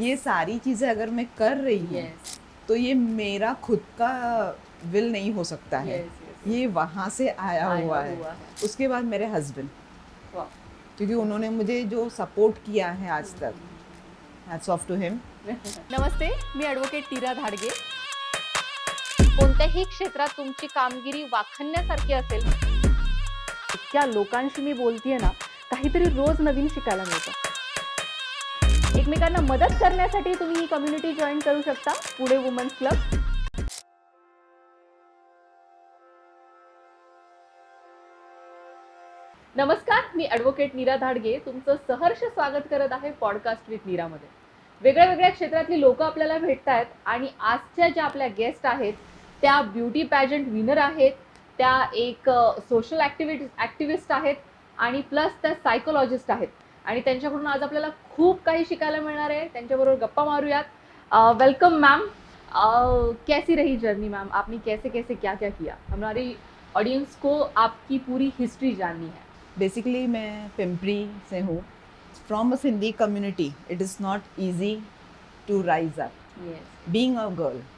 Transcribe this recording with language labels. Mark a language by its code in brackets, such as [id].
[hi] ये सारी चीज़ें अगर मैं कर रही हूँ [en] Yes. [hi] तो ये मेरा खुद का विल नहीं हो सकता है। [en] Yes, yes, yes. [hi] ये वहाँ से आया हुआ है। है. उसके बाद मेरे हस्बैंड, [en] Wow. [hi] क्योंकि उन्होंने मुझे जो सपोर्ट किया है आज तक, [en] Hats off to him. [mr] Namaste, मी advocate Nira Dhadge. कोणत्याही क्षेत्रात तुमची कामगिरी वाखाणण्यासारखी असेल, इतक्या लोकांशी मी बोलतेय ना, काहीतरी रोज नवीन शिकायला मिळतं. एकमेकांना मदत करण्यासाठी तुम्ही ही कम्युनिटी जॉईन करू शकता, पुणे वुमन्स क्लब. नमस्कार, मी ॲडव्होकेट नीरा धाडगे तुमचं सहर्ष स्वागत करत आहे पॉडकास्ट विथ नीरामध्ये. वेगळ्या वेगळ्या क्षेत्रातली लोक आपल्याला भेटत आहेत आणि आजच्या ज्या आपल्या गेस्ट आहेत त्या ब्युटी पॅजंट विनर आहेत, त्या एक सोशल ॲक्टिव्हिस्ट आहेत आणि प्लस त्या सायकोलॉजिस्ट आहेत आणि त्यांच्याकडून आज आपल्याला खूप काही शिकायला मिळणार आहे. त्यांच्याबरोबर गप्पा मारूयात. [hi] Welcome ma'am. कैसी रही जर्नी मैम? आपने कैसे कैसे क्या क्या किया? हमारी ऑडियंस को आपकी पूरी हिस्ट्री जाननी है. बेसिकली मैं पिंपरी से हूँ। [en] From a Sindhi community it is not easy to rise up Yes, being a girl.